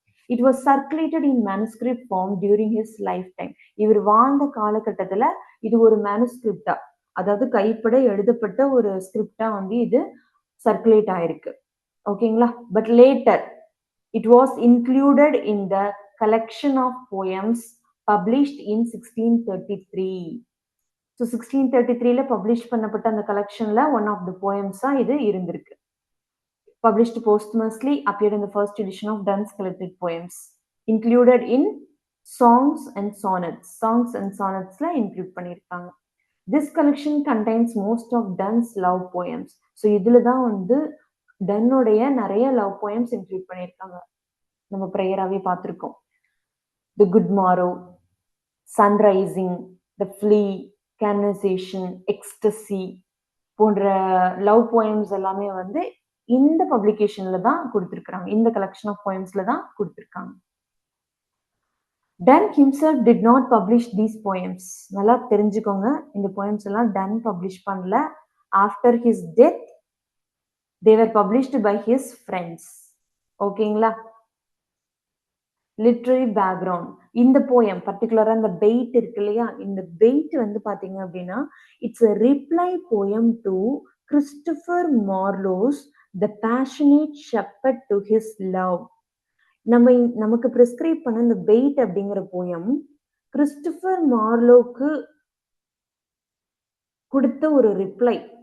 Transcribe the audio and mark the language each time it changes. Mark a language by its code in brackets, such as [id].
[en] It was circulated in manuscript form during his lifetime. [ta] இவர் வாழ்ந்த காலகட்டத்துல இது ஒரு மேனுஸ்கிரிப்டா, அதாவது கைப்பட எழுதப்பட்ட ஒரு ஸ்கிரிப்டா வந்து இது சர்க்குலேட் ஆயிருக்கு. ஓகேங்களா? [en] But later it was included in the collection of poems published in 1633. [ta] So 1633ல publish பண்ணப்பட்ட அந்த கலெக்ஷன்ல ஒன் ஆஃப் த போயம்ஸா இது இருந்திருக்கு. [en] Published posthumously, appeared in the first edition of Donne's collected poems, included in Songs and Sonnets. Songs and Sonnets la include பண்ணிருக்காங்க. This collection contains most of Donne's love poems. [ta] So இதுல தான் வந்து டன்னோடைய நிறைய love poems include பண்ணியிருக்காங்க. நம்ம ப்ரேயராகவே பார்த்துருக்கோம். The Good Morrow, Sunrising, The Flea, Canonization, Ecstasy போன்ற love poems எல்லாமே வந்து இந்த பப்ளிகேஷன்ல தான் கொடுத்திருக்காங்க, இந்த கலெக்ஷன் ஆஃப் போயம்ஸ்ல தான் கொடுத்திருக்காங்க. [en] Donne himself did not publish these poems. [ta] நல்லா தெரிஞ்சுக்கோங்க, இந்த போயம்ஸ் எல்லாம் டன் பப்ளிஷ் பண்ணல. [en] After his death they were published by his friends. [ta] ஓகேங்களா? Literary background. இந்த போயம் பர்டிகுலரா இந்த பெயிட் இருக்கு இல்லையா, இந்த பெயிட் வந்து பாத்தீங்க அப்படின்னா it's a reply poem to Christopher Marlowe's The Passionate Shepherd to His Love. நமக்கு பிரிஸ்கிரைப் பண்ண இந்த பெயிட் அப்படிங்கிற போயம் கிறிஸ்டோபர் மார்லோக்கு கொடுத்த ஒரு ரிப்ளை.